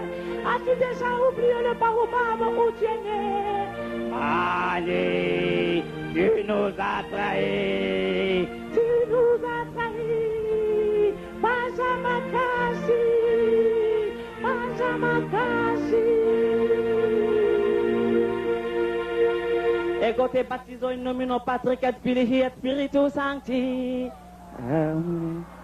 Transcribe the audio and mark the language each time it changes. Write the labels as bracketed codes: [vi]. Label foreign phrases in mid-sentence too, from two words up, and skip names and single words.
[fr] As-tu déjà oublié le baobab où tu es né? Mani, tu nous as trahis. Tu nous as trahis. Benjamin Kashi. Benjamin Kashi. [la] Ego te baptizo in nomine Patris et Filii et Spiritus Sancti. Amen.